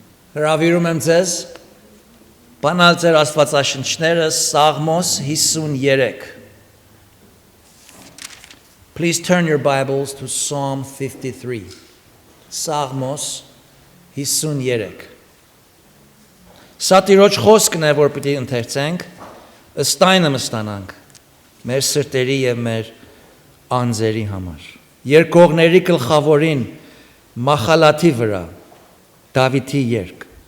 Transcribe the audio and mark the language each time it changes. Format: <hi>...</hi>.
<hy>Հրավիրում եմ ձեզ բանալ ձեր աստվածաշնչները Սաղմոս 53.</hy> <en>Please turn your Bibles to Psalm 53.</en> <hy>Սաղմոս 53. Սա Տիրոջ խոսքն է, որ պիտի ընթերցենք, ըստ այնը մստանանք մեր սրտերի եւ մեր անձերի համար։ Երկողների գլխավորին Մախալաթի վրա Դավիթի երգ։</hy>